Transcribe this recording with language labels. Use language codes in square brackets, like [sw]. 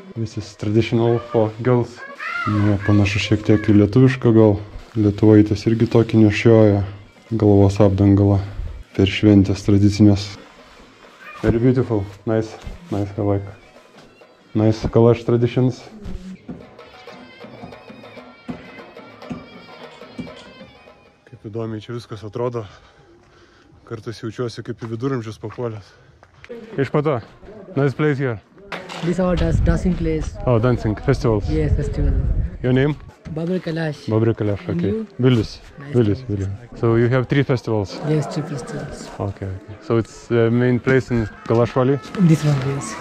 [en] This is traditional for girls. [lt] Nu, panašu šiek tiek į lietuvišką gal. Lietuvaitės irgi tokį nešioja galvos apdangalą per šventės tradicinės. [en] Very beautiful. Nice, I like. Nice Kalash traditions. [lt] Kaip įdomiai čia viskas atrodo. Kartais jaučiuosi kaip į viduramžius papuolęs. [en] Išpata. Nice place here. This is our dancing place. Oh, dancing festivals. Yes, festival. Your name? Babur Kalash. Babri Kalash, okay. You? Willis. Nice Willis. to meet you. So you have 3 festivals? Yes, 3 festivals. Okay. So it's the main place in Kalash Valley? This one, yes.